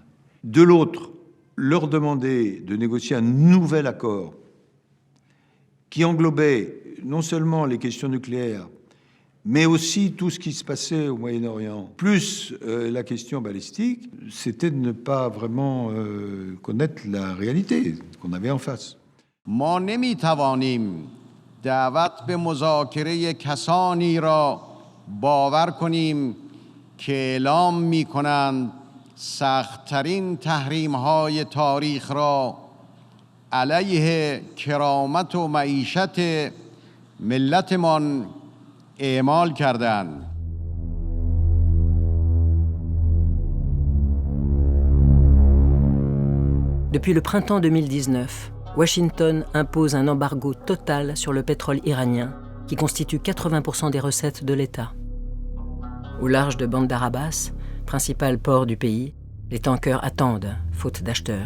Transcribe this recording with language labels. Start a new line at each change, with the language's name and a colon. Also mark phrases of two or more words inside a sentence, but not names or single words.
French: De l'autre, leur demander de négocier un nouvel accord qui englobait non seulement les questions nucléaires, mais aussi tout ce qui se passait au Moyen-Orient, plus la question balistique, c'était de ne pas vraiment connaître la réalité qu'on avait en face.
Persian: ما نمیتوانیم دعوت به مذاکره کسانی را باور کنیم که اعلام می‌کنند سخت‌ترین تحریم‌های تاریخ را علیه کرامت و معیشت ملتمان اعمال کردند.
French: Depuis le printemps 2019, Washington impose un embargo total sur le pétrole iranien, qui constitue 80% des recettes de l'État. Au large de Bandar Abbas, principal port du pays, les tankers attendent, faute d'acheteurs.